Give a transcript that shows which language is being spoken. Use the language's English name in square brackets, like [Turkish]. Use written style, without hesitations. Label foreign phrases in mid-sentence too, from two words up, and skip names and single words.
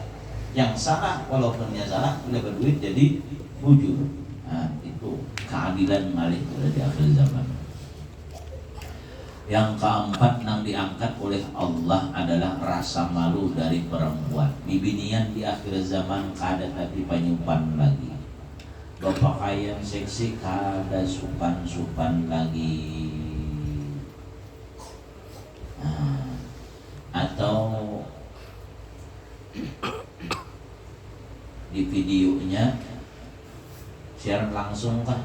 [Indonesian] Yang salah walaupun dia salah, boleh berduit jadi bujur. Itu keadilan malih di akhir zaman. Yang keempat yang diangkat oleh Allah adalah rasa malu dari perempuan. [Banjar] Bibinian di akhir zaman kada tapi panyupan lagi. Berpakaian seksi kada supan lagi. [Indonesian] Atau di videonya siaran langsung kah?